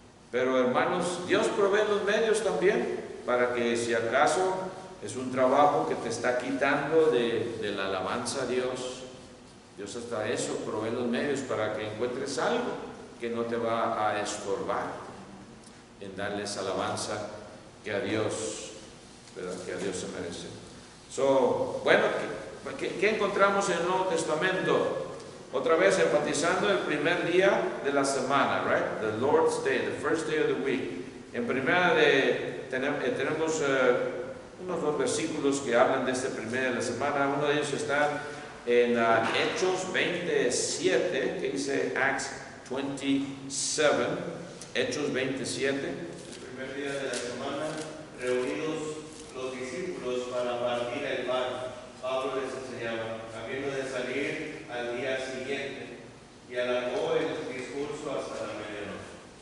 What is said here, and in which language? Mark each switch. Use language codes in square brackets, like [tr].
[es] Pero hermanos, Dios provee los medios también, para que si acaso es un trabajo que te está quitando de la alabanza a Dios, Dios hasta eso provee los medios para que encuentres algo que no te va a estorbar en darles alabanza que a Dios, ¿verdad?, que a Dios se merece. Bueno, ¿qué encontramos en el Nuevo Testamento? Otra vez enfatizando el primer día de la semana, right? [en] The Lord's Day, the first day of the week. [es] En primera tenemos unos dos versículos que hablan de este primer día de la semana. Uno de ellos está en Hechos 27, que dice [en] Acts 27, [es] Hechos 27. El primer día de la semana, reunidos los discípulos para partir el pan, Pablo les enseñaba, habiendo de salir al día siguiente, y alargó el discurso hasta la medianoche.